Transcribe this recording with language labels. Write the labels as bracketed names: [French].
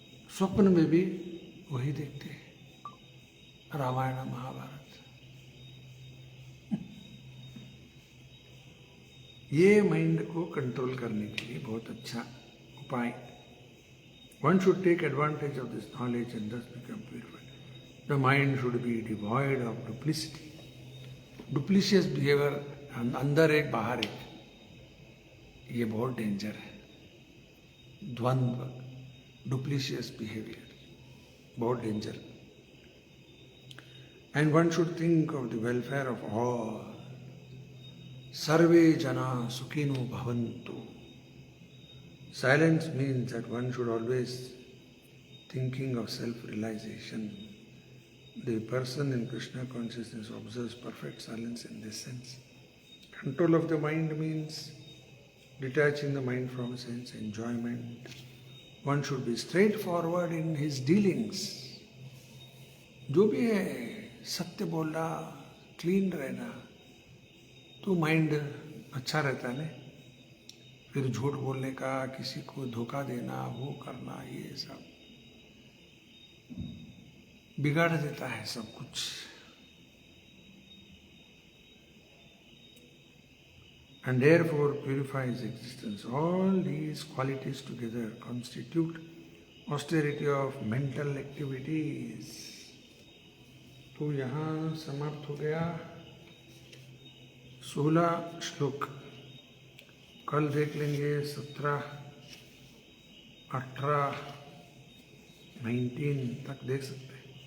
[Hindi] स्वप्न में भी वही देखते, रामायण महाभारत। ये माइंड को कंट्रोल करने के लिए बहुत अच्छा उपाय. [English] One should take advantage of this knowledge and thus become purified. The mind should be devoid of duplicity. Duplicitous behavior, [Hindi] अंदर एक बाहर एक, ये बहुत डेंजर है. द्वंद्व, [English] duplicitous behavior, [Hindi] बहुत danger. [English] And one should think of the welfare of all. [Sanskrit] Sarve jana sukhino bhavantu. [English] Silence means that one should always thinking of self-realization. The person in Krishna consciousness observes perfect silence in this sense. Control of the mind means detaching the mind from sense enjoyment. One should be straightforward in his dealings. [Hindi] जो भी है सत्य बोलना, clean रहना, तो mind अच्छा रहता है ना. फिर झूठ बोलने का, किसी को धोखा देना, वो करना, ये सब बिगाड़ देता है सब कुछ. [English] And therefore purifies existence. All these qualities together constitute austerity of mental activities. [Hindi] तो यहाँ समाप्त हो गया 16 श्लोक. कल देख लेंगे 17, 18, 19 तक देख सकते हैं.